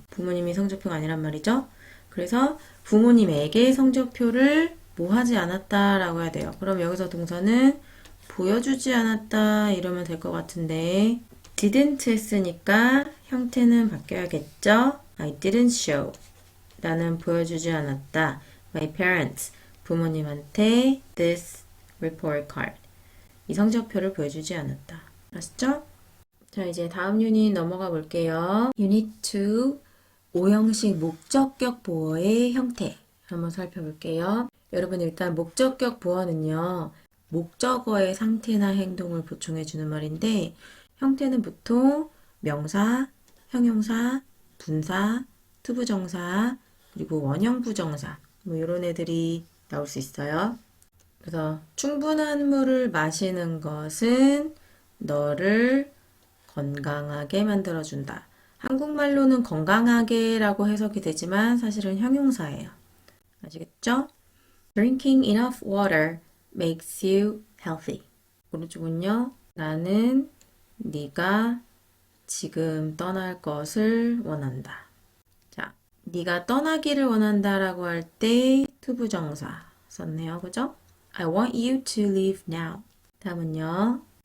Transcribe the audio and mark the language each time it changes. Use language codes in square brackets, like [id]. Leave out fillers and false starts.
[ko] 부모님이 성적표가 아니란 말이죠. 그래서 부모님에게 성적표를 뭐 하지 않았다 라고 해야 돼요. 그럼 여기서 동사는 보여주지 않았다 이러면 될 것 같은데 didn't 했으니까 형태는 바뀌어야겠죠. [en] I didn't show. [ko] 나는 보여주지 않았다. [en] My parents. [ko] 부모님한테 [en] this report card. [ko] 이 성적표를 보여주지 않았다. 아시죠? 자, 이제 다음 유닛 넘어가 볼게요. 유닛 2, 오형식 목적격 보어의 형태 한번 살펴볼게요. 여러분 일단 목적격 보어는요. 목적어의 상태나 행동을 보충해주는 말인데 형태는 보통 명사, 형용사, 분사, 투부정사, 그리고 원형부정사 뭐 이런 애들이 나올 수 있어요. 그래서 충분한 물을 마시는 것은 너를 건강하게 만들어준다. 한국말로는 건강하게라고 해석이 되지만 사실은 형용사예요. 아시겠죠? [en] Drinking enough water makes you healthy. [ko] 오른쪽은요. 나는 네가 지금 떠날 것을 원한다. 자, 네가 떠나기를 원한다라고 할 때 투부정사 썼네요. 그죠? [en] I want you to leave now. [ko] 다음은요.